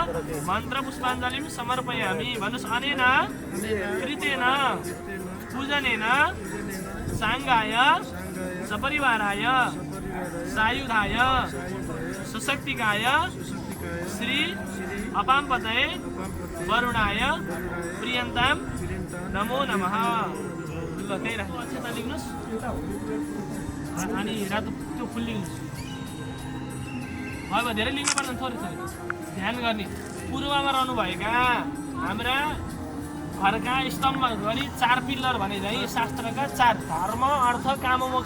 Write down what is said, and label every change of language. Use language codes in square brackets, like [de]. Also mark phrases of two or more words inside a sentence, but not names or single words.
[sa] मन्त्र पुष्पाञ्जलिं समर्पयामि। भन्नुहोस् अनेन कृतेन पूजनेन साङ्गाय सपरिवाराय सायुधाय सशक्तिकाय श्री अपां पतये वरुणाय प्रियन्तां नमो नमः। [ne] ल त्यही राख्नु अक्षता लिनुहोस् अनि रातो त्यो फुल लिनुहोस्। अब धेरै लिनु पर्दैन थोरै थोरै ध्यान गर्ने। पूर्वमा रहनुभएका हाम्रा घरका स्तम्भ गरी 4 पिल्लर भने चाहिँ शास्त्रका 4 धर्म अर्थ काम मोक्ष।